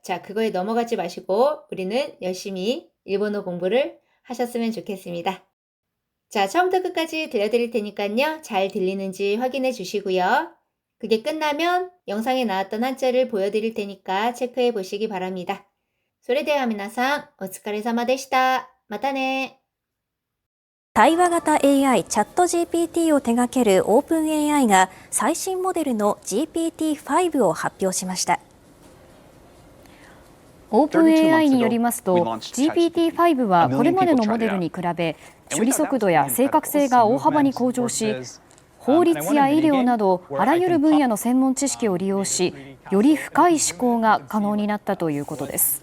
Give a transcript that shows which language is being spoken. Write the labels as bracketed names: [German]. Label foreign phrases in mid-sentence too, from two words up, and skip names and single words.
[Korean] 자, 그거에 넘어가지 마시고 우리는 열심히 일본어 공부를 하셨으면 좋겠습니다. 자, 처음부터 끝까지 들려드릴 테니까요. 잘 들리는지 확인해 주시고요. 그게 끝나면 영상에 나왔던 한자를 보여드릴 테니까 체크해 보시기 바랍니다. [Japanese] それでは皆さん、お疲れ様でした。またね。対話型 AI チャット GPT を手掛けるオープン AI が最新モデルの GPT-5 を発表しました。オープン AI によりますと GPT-5 はこれまでのモデルに比べ処理速度や正確性が大幅に向上し、法律や医療などあらゆる分野の専門知識を利用し、より深い思考が可能になったということです。